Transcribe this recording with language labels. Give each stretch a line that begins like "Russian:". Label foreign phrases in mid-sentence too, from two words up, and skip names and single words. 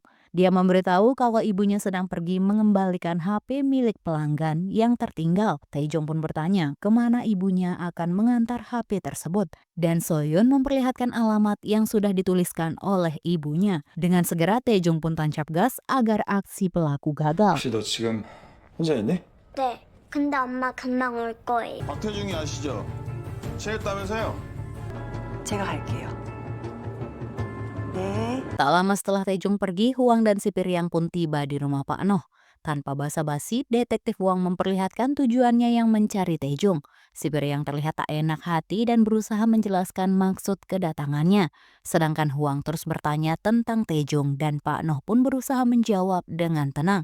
Indonesian: Dia memberitahu kalau ibunya sedang pergi mengembalikan HP milik pelanggan yang tertinggal. Taejong pun bertanya kemana ibunya akan mengantar HP tersebut. Dan Sohyeon memperlihatkan alamat yang sudah dituliskan oleh ibunya. Dengan segera Taejong pun tancap gas agar aksi pelaku gagal.
Korean: 혹시 너 지금 혼자 있니? 네. 근데 엄마 금방 올 거예요. 박태중이 아시죠? 체했다면서요? 제가 갈게요. 네.
Indonesian: Tak lama setelah Taejong pergi, Hwang dan si Piryang pun tiba di rumah Pak Noh. Tanpa basa-basi, detektif Hwang memperlihatkan tujuannya yang mencari Taejong. Si Piryang terlihat tak enak hati dan berusaha menjelaskan maksud kedatangannya. Sedangkan Hwang terus bertanya tentang Taejong dan Pak Noh pun berusaha menjawab dengan tenang.